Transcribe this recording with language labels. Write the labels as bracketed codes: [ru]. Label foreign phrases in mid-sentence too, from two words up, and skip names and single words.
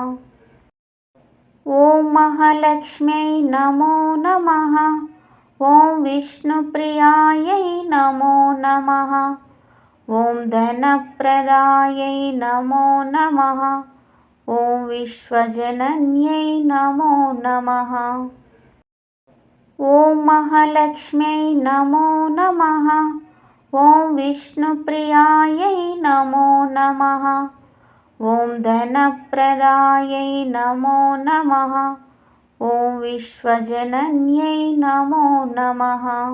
[sa] ॐ महालक्ष्म्यै नमो नमः। ॐ विष्णुप्रियायै नमो नमः। ॐ धनप्रदायै नमो नमः। ॐ विश्वजनन्यै नमो नमः। ఓం మహాలక్ష్మ్యై నమో నమః. ఓం విష్ణుప్రియాయై నమో నమః. ఓం ధనప్రదాయై నమో నమః. ఓం విశ్వజనన్యై నమో నమః.